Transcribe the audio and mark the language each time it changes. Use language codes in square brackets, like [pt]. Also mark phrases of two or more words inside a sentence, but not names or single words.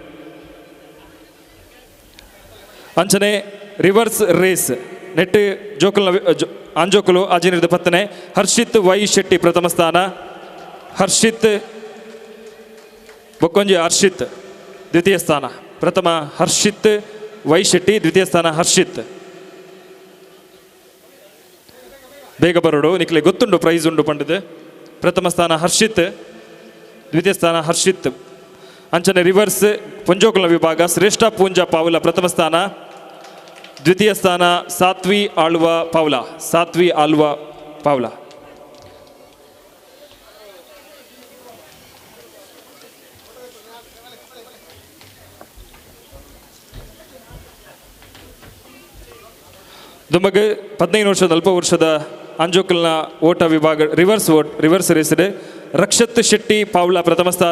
[tcy] ಅಂಚನೆ [en] reverse race [tcy] ನೆಟ್ ಆಂಜೋಕಲು ಆಜಿನಿರ್ದ ಪತ್ತನೆ ಹರ್ಷಿತ್ ವೈ ಶೆಟ್ಟಿ ಪ್ರಥಮ ಸ್ಥಾನ. ಹರ್ಷಿತ್ ದ್ವಿತೀಯ ಸ್ಥಾನ. ಪ್ರಥಮ ಹರ್ಷಿತ್ ವೈ ಶೆಟ್ಟಿ, ದ್ವಿತೀಯ ಸ್ಥಾನ ಹರ್ಷಿತ್. ಬೇಗ ಬರೋಡು ನಿಕ್ಲೆ ಗೊತ್ತುಂಡು ಪ್ರೈಸ್ ಉಂಡು ಪಂಡದು. ಪ್ರಥಮ ಸ್ಥಾನ ಹರ್ಷಿತ್, ದ್ವಿತೀಯ ಸ್ಥಾನ ಹರ್ಷಿತ್. ಅಂಚನೆ ರಿವರ್ಸ್ ಪುಂಜೋಕಲ್ನ ವಿಭಾಗ ಶ್ರೇಷ್ಠ ಪೂಂಜ ಪಾವುಲ ಪ್ರಥಮ ಸ್ಥಾನ. ದ್ವಿತೀಯ ಸ್ಥಾನ ಸಾತ್ವಿ ಆಳ್ವ ಪಾವುಲ. ದುಂಬಗೆ 15 ವರ್ಷದ 40 ವರ್ಷದ ಆಂಜೋಕಲ್ನ ಓಟ ವಿಭಾಗ [en] reverse raced [tcy] ರಕ್ಷತ್ ಶೆಟ್ಟಿ ಪಾವುಲ ಪ್ರಥಮ ಸ್ಥಾನ.